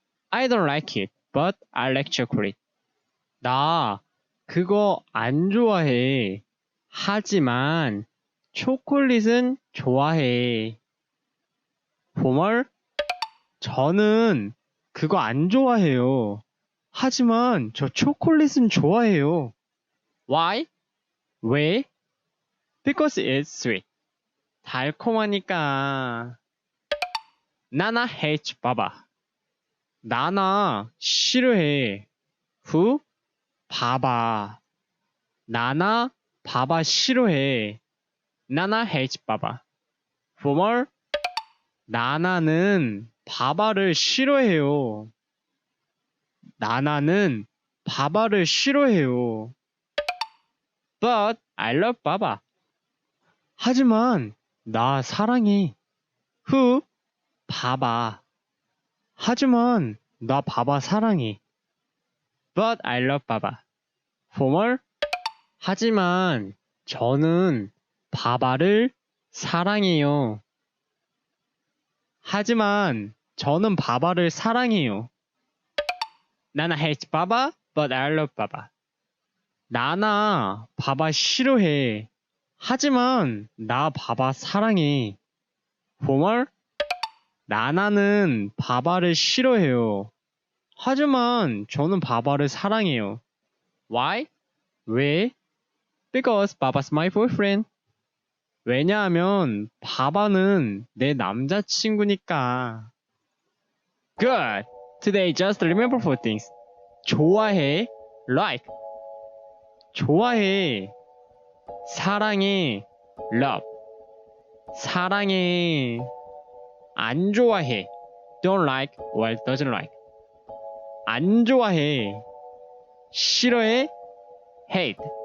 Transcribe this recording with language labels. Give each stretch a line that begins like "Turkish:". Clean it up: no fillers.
English: I don't like it, but I like chocolate.
Korean: 나 그거 안 좋아해. 하지만 초콜릿은 좋아해.
English: Formal.
Korean: 저는 그거 안 좋아해요. 하지만 저 초콜릿은 좋아해요.
English: Why?
Korean: 왜?
English: Because it's sweet.
Korean: 달콤하니까. 나나
English: hates
Korean: 바바. 나나 싫어해.
English: Who?
Korean: 바바. 나나 바바 싫어해. 나나
English: hates
Korean: 바바.
English: Formal?
Korean: 나나는 바바를 싫어해요. 나나는 바바를 싫어해요.
English: But I love 바바.
Korean: 하지만 나 사랑해.
English: Who?
Korean: 바바. 하지만 나 바바 사랑해.
English: But I love 바바. Formal?
Korean: 하지만 저는 바바를 사랑해요. 하지만 저는 바바를 사랑해요.
English: 나나 hates 바바, but I love 바바.
Korean: 나나 바바 싫어해. 하지만 나 바바 사랑해.
English: Formal?
Korean: 나나는 바바를 싫어해요. 하지만 저는 바바를 사랑해요.
English: Why?
Korean: 왜?
English: Because 바바's my boyfriend.
Korean: 왜냐하면 바바는 내 남자친구니까.
English: Good. Today just remember four things.
Korean: 좋아해, like. 좋아해, 사랑해, love. 사랑해, 안 좋아해,
English: don't like or doesn't like.
Korean: 안 좋아해, 싫어해, hate.